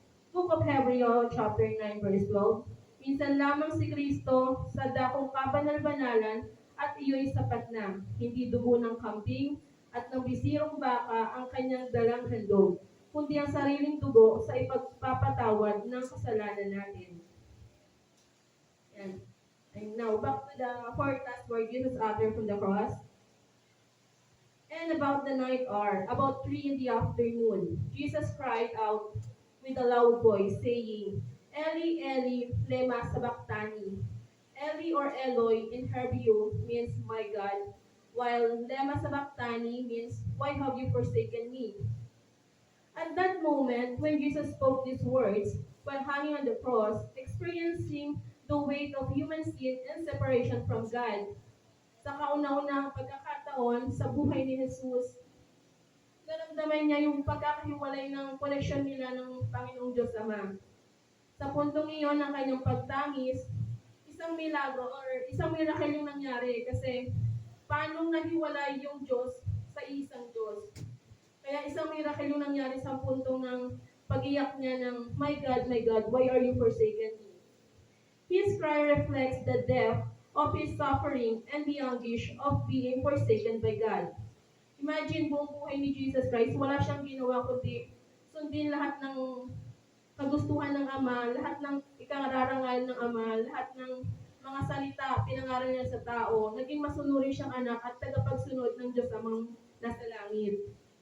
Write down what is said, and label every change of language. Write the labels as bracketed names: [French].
[Filipino] Book of Hebrews chapter 9 verse 12, minsan lamang si Kristo sa dakong kabanal-banalan at iyo'y sapat na, hindi dugo ng kambing at ng bisirong baka ang kanyang dalang handog, kundi ang sariling dugo sa ipagpapatawad ng kasalanan natin. [English] And now, back to the fourth last word Jesus uttered from the cross. And about the ninth hour, about 3 in the afternoon, Jesus cried out with a loud voice, saying, [Aramaic] Eli, Eli, lema sabachthani. [English] Eli or Eloi in Hebrew means my God, while [Aramaic] lema sabachthani [English] means why have you forsaken me? At that moment, when Jesus spoke these words, while hanging on the cross, experiencing the weight of human sin and separation from God. [Filipino] Sa kauna-unahang pagkakataon sa buhay ni Jesus, naramdaman niya yung pagkakahiwalay ng koneksyon nila ng Panginoong Diyos Ama. Sa puntong iyon ng kanyang pagtangis, isang milagro or isang miracle yung nangyari kasi paano nahiwalay yung Diyos sa isang Diyos. Kaya isang miracle yung nangyari sa puntong ng pag-iyak niya ng, [English] my God, why are you forsaken me?" His cry reflects the depth of his suffering and the anguish of being forsaken by God. [Filipino] Imagine buong buhay ni Jesus Christ, wala siyang ginawa kundi sundin lahat ng kagustuhan ng Ama, lahat ng ikararangal ng Ama, lahat ng mga salita pinangaral niya sa tao. Naging masunurin siyang anak at tagapagsunod ng Diyos Amang nasa langit.